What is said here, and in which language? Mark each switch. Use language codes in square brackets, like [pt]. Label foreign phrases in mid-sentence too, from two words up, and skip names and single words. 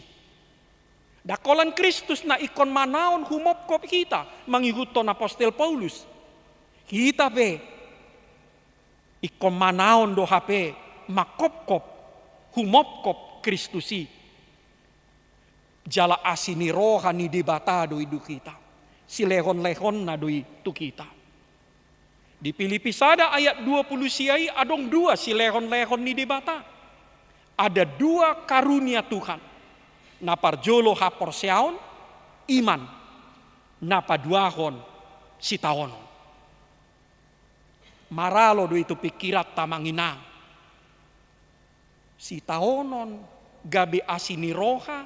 [bbc] Dakolan Kristus na ikon manaon humopkop kita mangihuton Apostel Paulus. Kita pe ikon manaon do hape makopkop humopkop Kristusi. Jala asini roha ni debatado idu kita. Si lehon-lehon na do itu kita. Di Filipi sada ayat 20 siai adong 2 si lehon-lehon ni debata. [id] Ada 2 karunia Tuhan. [bbc] Naparjolo haporseaon iman. Napaduahon si taonon. Maralo do itu pikirat tamanginang. Si taonon gabi asini roha.